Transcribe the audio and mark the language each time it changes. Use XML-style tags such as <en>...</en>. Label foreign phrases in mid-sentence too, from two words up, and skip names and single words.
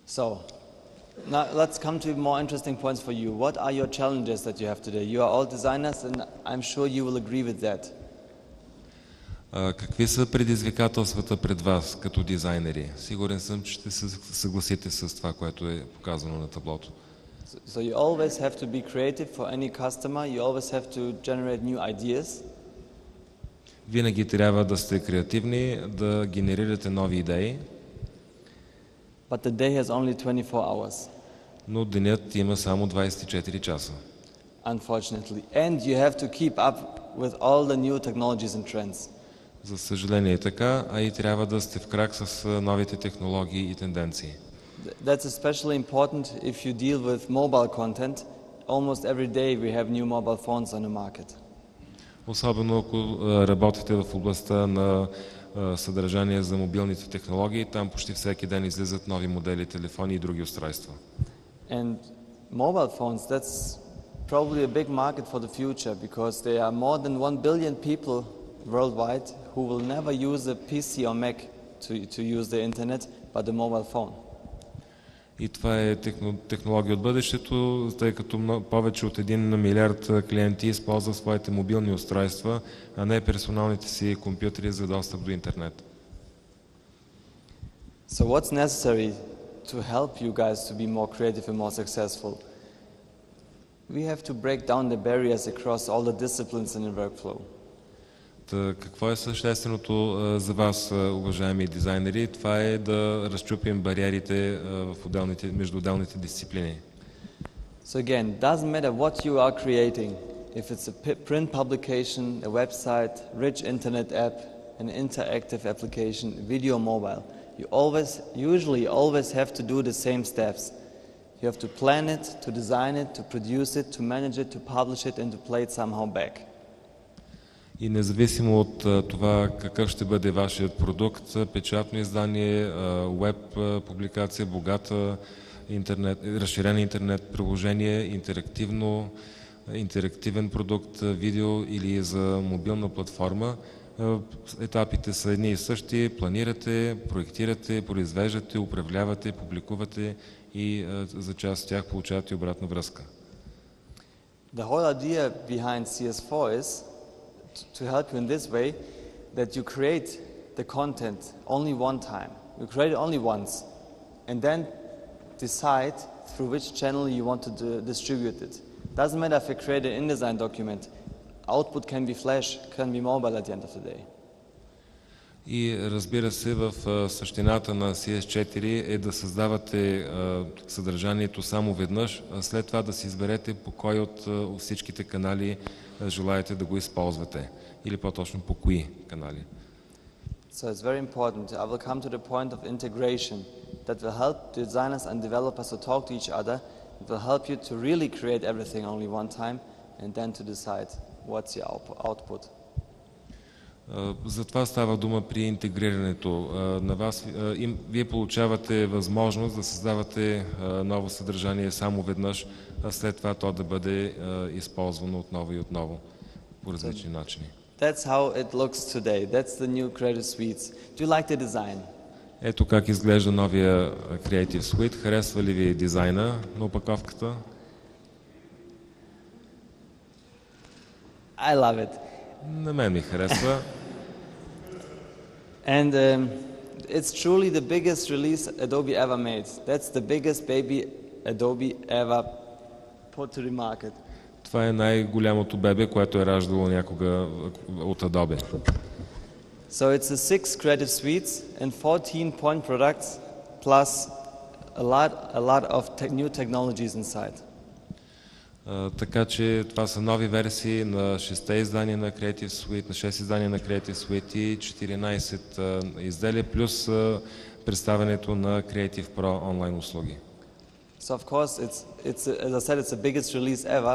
<en>So, now let's come to more interesting points for you. What are your challenges that you have today? You are all designers and I'm sure you will agree with that.</en> <bg>Какви са предизвикателствата пред вас като дизайнери? Сигурен съм, че ще се съгласите с това, което е показано на таблото.</bg> <en>So you always have to be creative for any customer. You always have to generate new ideas.</en> <bg>Винаги трябва да сте креативни, да генерирате нови идеи.</bg> <en>But the day has only 24 hours.</en> <bg>Но денят има само 24 часа.</bg> <en>Unfortunately. And you have to keep up with all the new technologies and trends.</en> <bg>За съжаление е така, а и трябва да сте в крак с новите технологии и тенденции.</bg> <en>That's especially important if you deal with mobile content. Almost every day we have new mobile phones on the market.</en> <bg>Особено ако работите в областта на съдържание за мобилните технологии, там почти всеки ден излизат нови модели телефони и други устройства.</bg> <en>And mobile phones, that's probably a big market for the future because there are more than 1 billion people worldwide who will never use a PC or Mac to use the internet, but a mobile phone.</en> <bg>И това е технология от бъдещето, тъй като повече от 1 милиард клиенти използват своите мобилни устройства, а не персоналните си компютри за достъп до интернет.</bg> <en>So what's necessary to help you guys to be more creative and more successful? We have to break down the barriers across all the disciplines in the workflow.</en> <bg>Какво е същественото за вас, уважаеми дизайнери? Това е да разчупим бариерите между отделните дисциплини.</bg> <en>So again, doesn't matter what you are creating, if it's a print publication, a website, rich internet app, an interactive application, video, mobile, you usually always have to do the same steps. You have to plan it, to design it, to produce it, to manage it, to publish it, and to play it somehow back.</en> <bg>И независимо от това какъв ще бъде вашият продукт, печатно издание, веб публикация, богата разширено интернет приложение, интерактивен продукт, видео или за мобилна платформа, етапите са едни и същи. Планирате, проектирате, произвеждате, управлявате, публикувате и за част от тях получавате обратна връзка.</bg> <en>The whole idea behind CS4 is to help you in this way, that you create the content only one time. You create it only once, and then decide through which channel you want to distribute it. Doesn't matter if you create an InDesign document. Output can be Flash, can be mobile at the end of the day.</en> <bg>И разбира се, в същината на CS4 е да създавате съдържанието само веднъж, а след това да си изберете по кой от всичките канали желаете да го използвате, или по-точно по кои канали.</bg> <en>So it's very important. I will come to the point of integration that will help designers and developers to talk to each other. It will help you to really create everything only one time and then to decide what's your output.</en> <bg>За това става дума при интегрирането. На вас, вие получавате възможност да създавате ново съдържание само веднъж, а след това то да бъде използвано отново и отново по различни начини.</bg> <en>That's how it looks today. That's the new Creative Suites. Do you like the design?</en> <bg>Ето как изглежда новия Creative Suite. Харесва ли ви дизайна на опаковката?</bg> <en>I love it.</en> <bg>На мен ми харесва.</bg> <en>And it's truly the biggest release Adobe ever made. That's the biggest baby Adobe ever put to the market.</en> <bg>Това е най-голямото бебе, което е раждало някога от Adobe.</bg> <en>So it's a 6 creative suites and 14 point products plus a lot of new technologies inside.</en> <bg>Така че това са нови версии на 6 издания на Creative Suite, на 6 издания на Creative Suite и 14 изделия, плюс представянето на Creative Pro онлайн услуги.</bg> <en>So of course, it's as I said, it's the biggest release ever.</en>